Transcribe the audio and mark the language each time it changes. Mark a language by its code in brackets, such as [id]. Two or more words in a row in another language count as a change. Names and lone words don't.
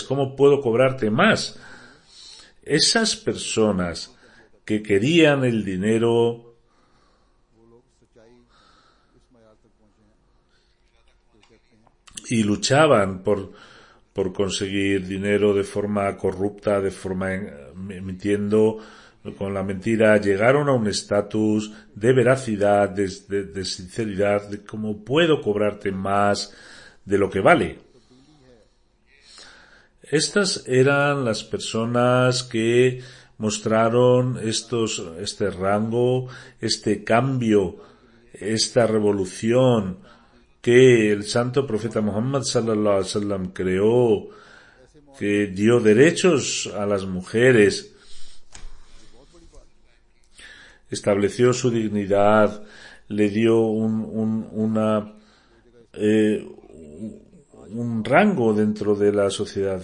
[es] ¿Cómo puedo cobrarte más? Esas personas que querían el dinero y luchaban por conseguir dinero de forma corrupta, de forma mintiendo, con la mentira, llegaron a un estatus de veracidad, de sinceridad, de cómo puedo cobrarte más de lo que vale. Estas eran las personas que mostraron este rango, este cambio, esta revolución que el santo profeta Muhammad [ar] صلى الله عليه وسلم [es] creó, que dio derechos a las mujeres, estableció su dignidad, le dio un rango dentro de la sociedad.